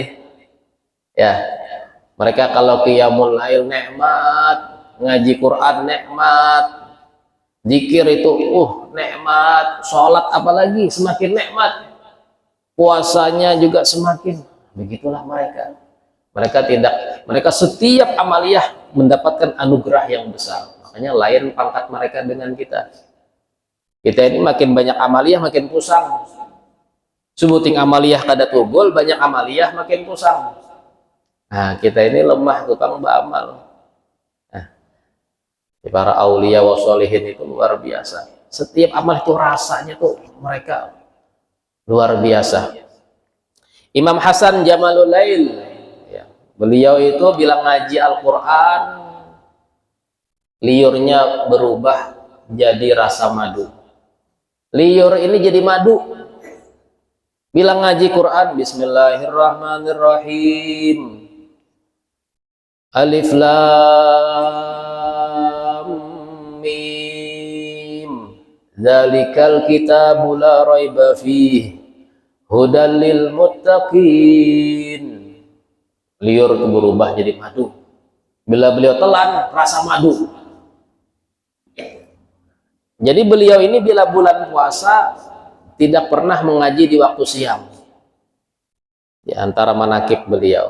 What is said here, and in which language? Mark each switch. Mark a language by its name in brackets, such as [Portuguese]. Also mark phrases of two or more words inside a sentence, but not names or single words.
[Indonesian] Ya, mereka kalau [Arabic] قيام الليل [Indonesian] nikmat, ngaji Quran nikmat, zikir itu nikmat, sholat apalagi semakin nikmat, puasanya juga semakin. Begitulah mereka. Mereka setiap amaliyah mendapatkan anugerah yang besar. Makanya lain pangkat mereka dengan kita. Kita ini makin banyak amaliyah makin pusang. [Banjar] Sebuting amaliyah kada tugol, banyak amaliyah makin pusang. [Indonesian] Nah, kita ini lemah tukang beramal. Nah, para [Arabic] الأولياء والصالحين [Indonesian] itu luar biasa. Setiap amal itu rasanya tuh mereka luar biasa. Imam Hasan Jamalul Lail, ya, beliau itu bilang ngaji Al-Quran, liurnya berubah jadi rasa madu. Liur ini jadi madu. Bilang ngaji Quran, Bismillahirrahmanirrahim. [Arabic] الم. ذلك الكتاب لا ريب فيه. هدى للمتقين. [Indonesian] Liur itu berubah jadi madu. Bila beliau telan, rasa madu. Jadi beliau ini bila bulan puasa tidak pernah mengaji di waktu siang. Di antara manakib beliau.